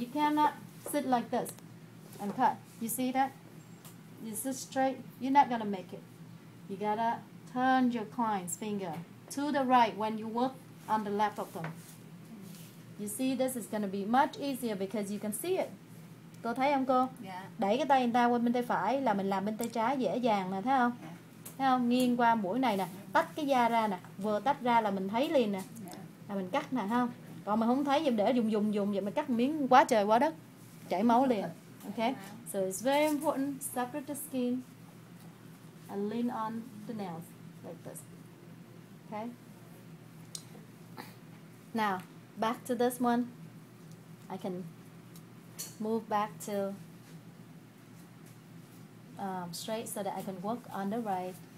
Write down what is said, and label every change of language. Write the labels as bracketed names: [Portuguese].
[English] You cannot sit like this and cut. You see that? You sit straight, you're not gonna make it. You gotta turn your client's finger to the right when you work on the left of them. You see, this is gonna be much easier because you can see it. [Vietnamese] Cô thấy không cô? Dạ. Đẩy cái tay người ta qua bên tay phải là mình làm bên tay trái dễ dàng nè, thấy không? Thấy không? Nghiêng qua mũi này nè, tách cái da ra nè, vừa tách ra là mình thấy liền nè, là mình cắt nè, thấy không? Còn mình không thấy, để dùng vậy mình cắt miếng quá trời quá đất, chảy máu liền. [English] Okay, so it's very important. Separate the skin and lean on the nails like this. Okay. Now back to this one. I can move back to straight so that I can work on the right.